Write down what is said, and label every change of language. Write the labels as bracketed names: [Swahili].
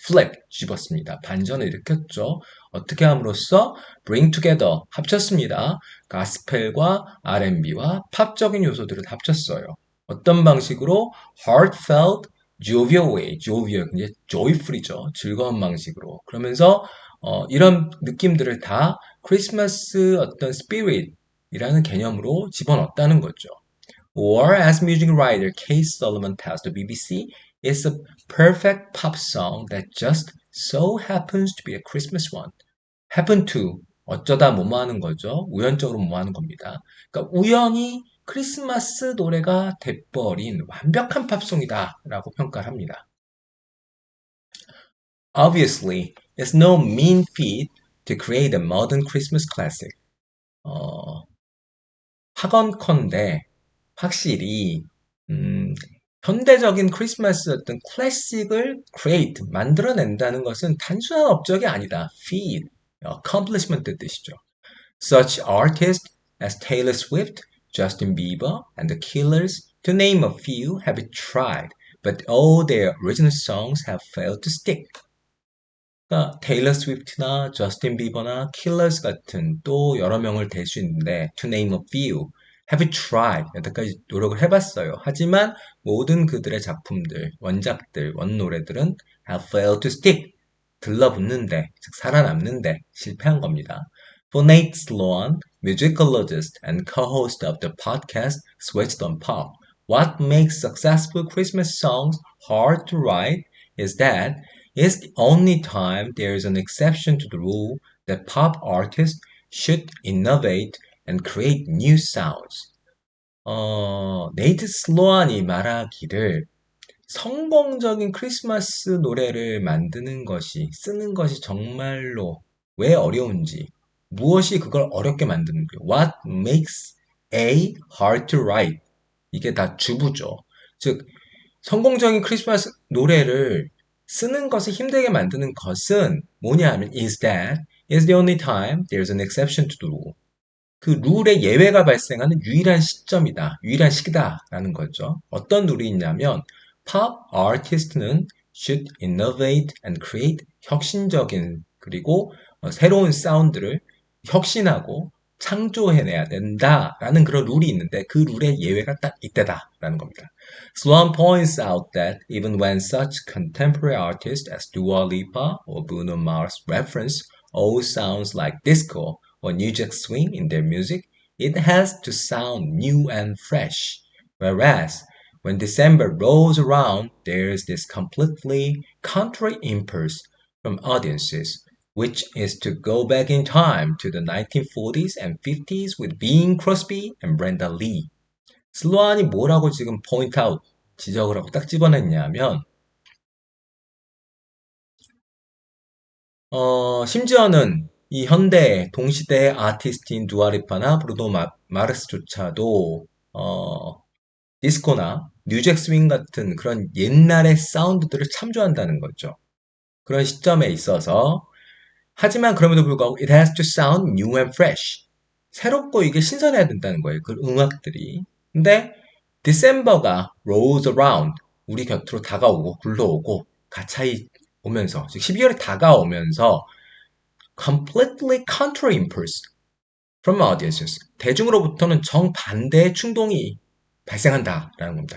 [Korean] flip, 뒤집었습니다. 반전을 일으켰죠. 어떻게 함으로써 bring together, 합쳤습니다. 가스펠과 R&B와 팝적인 요소들을 합쳤어요. 어떤 방식으로 [English] heartfelt, jovial way, [Korean] jovial, 이제 joyful이죠. 즐거운 방식으로. 그러면서 이런 느낌들을 다 크리스마스 어떤 spirit이라는 개념으로 집어넣었다는 거죠. [English] Or as music writer Kate Solomon tells the BBC, it's a perfect pop song that just so happens to be a Christmas one. [Korean] happen to 어쩌다 뭐뭐 하는 거죠. 우연적으로 뭐뭐 하는 겁니다. 그러니까 우연히 크리스마스 노래가 돼버린 완벽한 팝송이다 라고 평가를 합니다. [English] Obviously, it's no mean feat to create a modern Christmas classic. [Korean] 하건컨대 확실히 현대적인 크리스마스 어떤 클래식을 create, 만들어낸다는 것은 단순한 업적이 아니다. [English] feat, accomplishment [Korean] 뜻이죠. [English] Such artists as Taylor Swift, Justin Bieber, and the Killers, to name a few, have tried, but all their original songs have failed to stick. [Korean] 그러니까 테일러 스위프트나 저스틴 비버나 킬러스 같은 또 여러 명을 댈 수 있는데 [English] to name a few, have tried [Korean] 여태까지 노력을 해봤어요. 하지만 모든 그들의 작품들, 원작들, 원노래들은 [English] have failed to stick [Korean] 들러붙는데, 즉 살아남는데 실패한 겁니다. [English] For Nate Sloan, musicologist and co-host of the podcast Switched on Pop, what makes successful Christmas songs hard to write is that it's the only time there is an exception to the rule that pop artists should innovate and create new sounds. [Korean] 네이트 슬로안이 말하기를 성공적인 크리스마스 노래를 쓰는 것이 정말로 왜 어려운지, 무엇이 그걸 어렵게 만드는지, [English] what makes A hard to write? [Korean] 이게 다 주부죠. 즉, 성공적인 크리스마스 노래를 쓰는 것을 힘들게 만드는 것은 뭐냐 하면 [English] is that is the only time there's an exception to the rule. [Korean] 그 룰의 예외가 발생하는 유일한 시점이다, 유일한 시기다라는 거죠. 어떤 룰이 있냐면 pop artist는 [English] should innovate and create [Korean] 혁신적인 그리고 새로운 사운드를 혁신하고 창조해내야 된다라는 그런 룰이 있는데 그 룰의 예외가 딱 이때다라는 겁니다. [English] Sloan points out that even when such contemporary artists as Dua Lipa or Bruno Mars reference old sounds like disco or New Jack Swing in their music, it has to sound new and fresh. Whereas when December rolls around, there's this completely contrary impulse from audiences, which is to go back in time to the 1940s and 50s with Bing Crosby and Brenda Lee. [Korean] 슬로안이 뭐라고 지금 포인트 아웃 지적을 하고 딱 집어냈냐면 심지어는 이 현대 동시대의 아티스트인 두아리파나 브루노 마르스조차도 디스코나 뉴잭 스윙 같은 그런 옛날의 사운드들을 참조한다는 거죠. 그런 시점에 있어서 하지만 그럼에도 불구하고 [English] it has to sound new and fresh. [Korean] 새롭고 이게 신선해야 된다는 거예요. 그 음악들이. 근데 디셈버가 [English] rolls around [Korean] 우리 곁으로 다가오고 굴러오고 가차이 오면서 즉 12월이 다가오면서 [English] completely contrary impulse from audiences [Korean] 대중으로부터는 정반대의 충동이 발생한다라는 겁니다.